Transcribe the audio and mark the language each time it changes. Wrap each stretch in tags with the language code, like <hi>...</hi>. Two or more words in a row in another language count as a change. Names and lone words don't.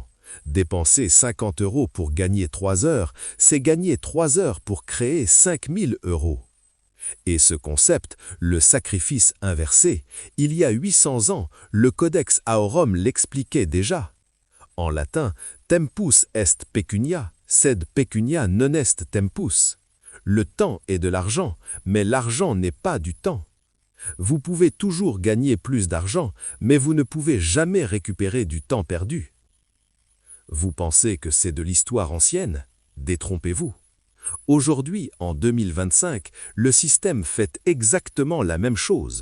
<fr>Dépenser 50 € pour gagner 3 heures, c'est gagner 3 heures pour créer 5 000 €. Et ce concept, le sacrifice inversé, il y a 800 ans, le Codex Aorum l'expliquait déjà. En latin,</fr> <la>tempus est pecunia, sed pecunia non est tempus.</la> <fr>Le temps est de l'argent, mais l'argent n'est pas du temps. Vous pouvez toujours gagner plus d'argent, mais vous ne pouvez jamais récupérer du temps perdu. Vous pensez que c'est de l'histoire ancienne? Détrompez-vous. Aujourd'hui, en 2025, le système fait exactement la même chose.</fr>